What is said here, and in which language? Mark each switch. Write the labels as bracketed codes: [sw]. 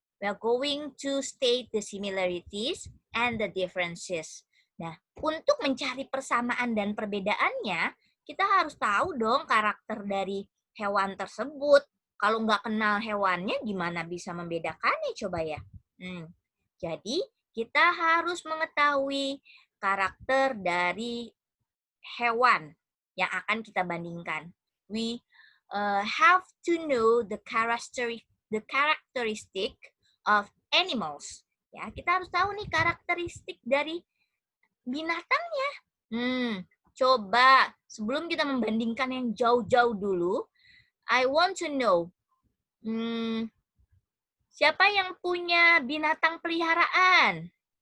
[en] We are going to state the similarities and the differences. [id] Nah, untuk mencari persamaan dan perbedaannya, kita harus tahu dong karakter dari hewan tersebut. Kalau nggak kenal hewannya, gimana bisa membedakannya coba ya? Jadi, kita harus mengetahui karakter dari hewan yang akan kita bandingkan. [en] We have to know the characteristic of animals. [id] Ya, kita harus tahu nih karakteristik dari binatangnya. Coba sebelum kita membandingkan yang jauh-jauh dulu, [en] I want to know, [id] siapa yang punya binatang peliharaan?